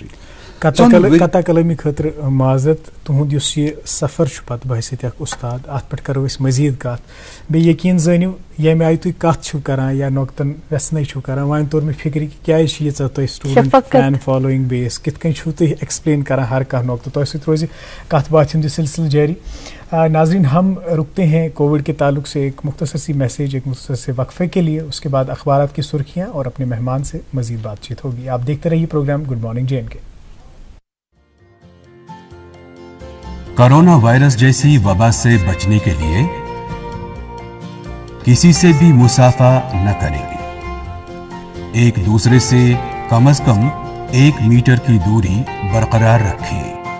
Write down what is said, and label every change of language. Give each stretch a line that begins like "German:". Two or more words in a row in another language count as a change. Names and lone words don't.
Kashmiri: کتا کلٲمی خٲطرٕ معذرت, تُہُنٛد یُس یہِ سفر چھُ پتہٕ بہٕ سۭتۍ اکھ اُستاد, اتھ پٮ۪ٹھ کرو أسۍ مزیٖد کتھ. بیٚیہِ یقیٖن زٲنِو ییٚمہِ آیہِ تُہۍ کتھ چھِو کران یا نۄقتن ویسنے چھِو کران, وۄنۍ توٚر مےٚ فِکرِ کہِ کیازِ چھِ ییٖژاہ تۄہہِ
English: student fan following base,
Kashmiri: کِتھ کٔنۍ چھِو تُہۍ ایکسپلین کران ہر کانٛہہ نۄقطہٕ. تۄہہِ سۭتۍ روزِ کتھ باتھ ہُنٛد یہِ سلسلہٕ جٲری.
Urdu: ناظرین, ہم رکتے ہیں کووڈ کے تعلق سے ایک مختصر سی میسیج, ایک مختصر سے وقفے کے لیے, اس کے بعد اخبارات کی سرخیاں اور اپنے مہمان سے مزید بات چیت ہوگی. آپ دیکھتے رہیے پروگرام گڈ مارننگ JNK. کورونا وائرس جیسی وبا سے بچنے کے لیے کسی سے بھی مصافحہ نہ کریں, ایک دوسرے سے کم از کم 1 میٹر کی دوری برقرار رکھیں.